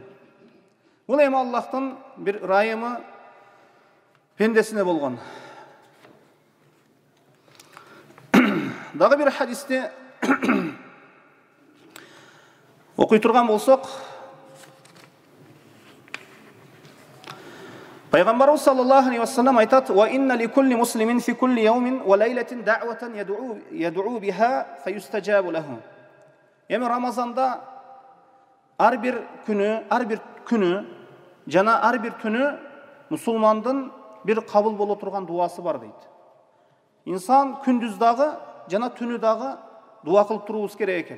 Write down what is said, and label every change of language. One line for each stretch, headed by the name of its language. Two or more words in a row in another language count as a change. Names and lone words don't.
Kyrgyz: Бул эми Аллахтын бир райымы пендесине болгон. Дагы бир хадисте окуй турган болсок, Пайгамбарыбыз
Arabic: صلى الله عليه وسلم айтат: "وإن لكل مسلم في كل يوم وليلة دعوة يدعو بها فيستجاب له."
Kyrgyz: Эми Рамазанда ар бир күнү жана ар бир түнү мусулмандын бир кабыл боло турган дуасы бар дейт. Инсан күндүз дагы жана түнү дагы дуа кылып турубуз керек экен.